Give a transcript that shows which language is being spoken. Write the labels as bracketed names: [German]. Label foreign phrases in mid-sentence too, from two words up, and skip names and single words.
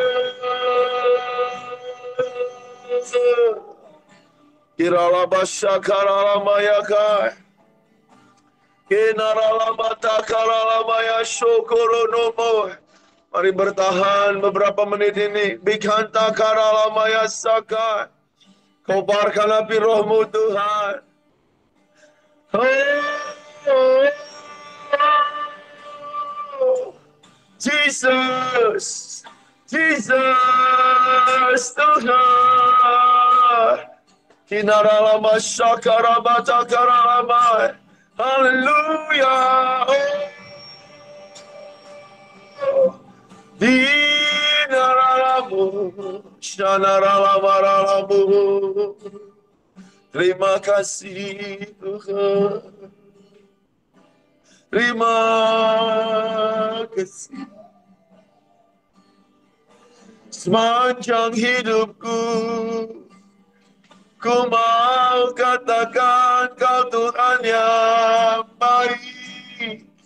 [Indonesian] Kirala basya karala mayakai. Kinarala mata karala maya syukoronomo. Mari bertahan beberapa menit ini. Bikanta karala maya sakai. Kobarkan api Roh-Mu Tuhan. Oh, Jesus, Jesus Tuhan. Kinaralama syakarabata karalama. Haleluya. Oh. Dinaralamu, syanaralamaralamu. Terima kasih Tuhan. Terima kasih. Sepanjang hidupku, ku mau katakan Kau Tuhan yang baik.